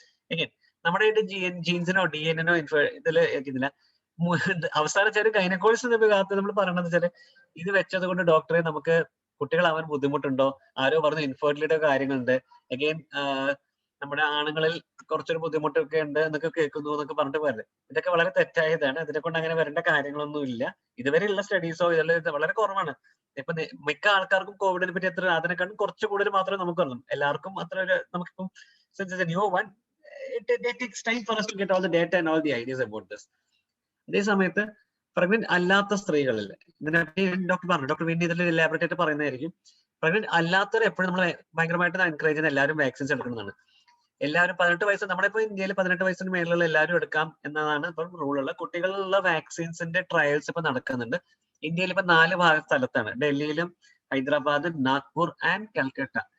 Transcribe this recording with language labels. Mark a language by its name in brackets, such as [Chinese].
[Malayalam] എങ്ങനെ നമ്മുടെ ജീൻസിനോ DNA ഇതില്ല അവസാനം ചില ഗൈനക്കോളജിസ്റ്റ് ഭാഗത്ത് നമ്മൾ പറയണത് വെച്ചാൽ, ഇത് വെച്ചത് കൊണ്ട് ഡോക്ടറെ നമുക്ക് കുട്ടികളാവാൻ ബുദ്ധിമുട്ടുണ്ടോ, ആരോ പറഞ്ഞ ഇൻഫെർട്ടിലിറ്റി കാര്യങ്ങളുണ്ട്, അഗെയിൻ നമ്മുടെ ആണുങ്ങളിൽ കുറച്ചൊരു ബുദ്ധിമുട്ടൊക്കെ ഉണ്ട് എന്നൊക്കെ കേൾക്കുന്നു എന്നൊക്കെ പറഞ്ഞിട്ട് പറയുന്നത്. ഇതൊക്കെ വളരെ തെറ്റായതാണ്. ഇതിനെ കൊണ്ട് അങ്ങനെ വരേണ്ട കാര്യങ്ങളൊന്നും ഇല്ല. ഇതുവരെയുള്ള സ്റ്റഡീസോ ഇത് വളരെ കുറവാണ്. ഇപ്പൊ മിക്ക ആൾക്കാർക്കും കോവിഡിനെ പറ്റി എത്ര അതിനെക്കാളും കുറച്ച് കൂടുതൽ മാത്രമേ നമുക്ക് അറിയൂ. എല്ലാവർക്കും അത്ര ഒരു നമുക്കിപ്പം [English] New one it takes time for us to get all the data and all the ideas about this. [Malayalam] അതേ സമയത്ത് പ്രഗ്നന്റ് അല്ലാത്ത സ്ത്രീകളിൽ ഇതിനെപ്പറ്റി ഡോക്ടർ വിന്നി ഇതിൽ എലാബറേറ്റ് ആയിട്ട് പറയുന്നതായിരിക്കും. പ്രഗ്നന്റ് അല്ലാത്തവർ എപ്പോഴും നമ്മൾ ഭയങ്കരമായിട്ട് എൻകറേജ് ചെയ്യുന്ന എല്ലാവരും വാക്സിൻസ് എടുക്കുന്നതാണ്. എല്ലാവരും 18 വയസ്സ്, നമ്മളിപ്പോ ഇന്ത്യയിൽ 18 വയസ്സിന് മേലുള്ള എല്ലാവരും എടുക്കാം എന്നതാണ് ഇപ്പം റൂളുള്ള. കുട്ടികളുള്ള വാക്സിൻസിന്റെ ട്രയൽസ് ഇപ്പൊ നടക്കുന്നുണ്ട്. ഇന്ത്യയിൽ ഇപ്പൊ 4 സ്ഥലത്താണ്, ഡൽഹിയിലും ഹൈദരാബാദ്, നാഗ്പൂർ ആൻഡ് കൽക്കട്ട.